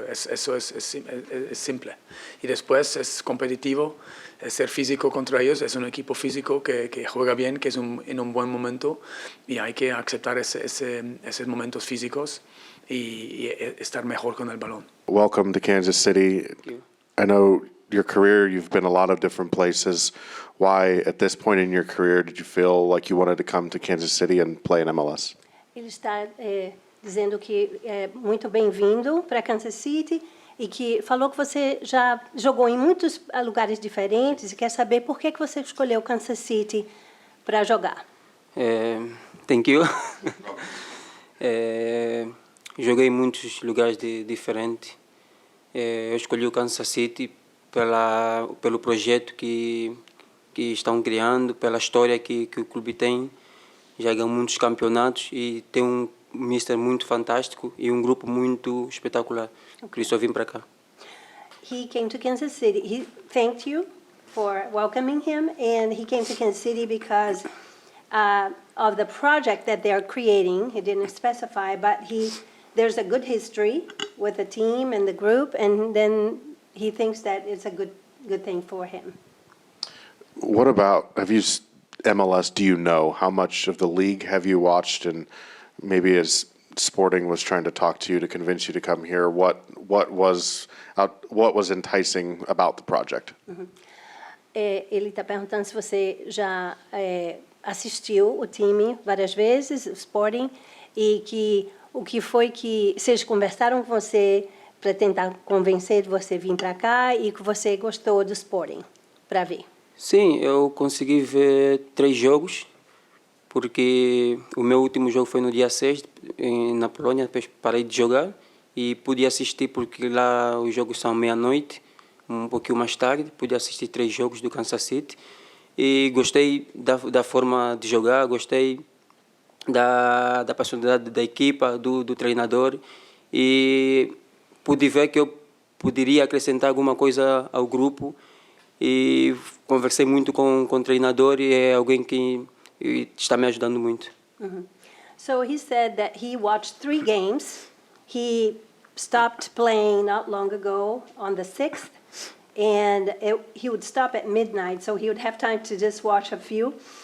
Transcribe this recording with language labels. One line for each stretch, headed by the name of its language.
Spanish: Eso es simple. Y después es competitivo, es ser físico contra ellos. Es un equipo físico que juega bien, que es en un buen momento y hay que aceptar esos momentos físicos y estar mejor con el balón.
English: Welcome to Kansas City. I know your career, you've been a lot of different places. Why, at this point in your career, did you feel like you wanted to come to Kansas City and play in MLS?
Portuguese: Ele está dizendo que é muito bem-vindo para Kansas City e que falou que você já jogou em muitos lugares diferentes e quer saber por que você escolheu Kansas City para jogar.
English: Thank you.
Portuguese: Joguei em muitos lugares diferentes. Eu escolhi o Kansas City pelo projeto que estão criando, pela história que o clube tem. Já ganhou muitos campeonatos e tem um mister muito fantástico e um grupo muito espetacular. Por isso eu vim para cá.
English: He came to Kansas City. He thanked you for welcoming him, and he came to Kansas City because of the project that they are creating. He didn't specify, but there's a good history with the team and the group, and then he thinks that it's a good thing for him. What about, MLS, do you know? How much of the league have you watched? And maybe as Sporting was trying to talk to you to convince you to come here, what was enticing about the project?
Portuguese: Ele está perguntando se você já assistiu o time várias vezes, o Sporting, e o que foi que vocês conversaram com você para tentar convencer de você vir para cá e que você gostou do Sporting para ver. Sim, eu consegui ver 3 jogos, porque o meu último jogo foi no dia 6, na Polônia, depois parei de jogar e pude assistir porque lá os jogos são meia-noite, um pouquinho mais tarde, pude assistir 3 jogos do Kansas City e gostei da forma de jogar, gostei da personalidade da equipa, do treinador e pude ver que eu poderia acrescentar alguma coisa ao grupo e conversei muito com o treinador e é alguém que está me ajudando muito.
English: So he said that he watched 3 games. He stopped playing not long ago on the 6th, and he would stop at midnight, so he would have time to just watch a few.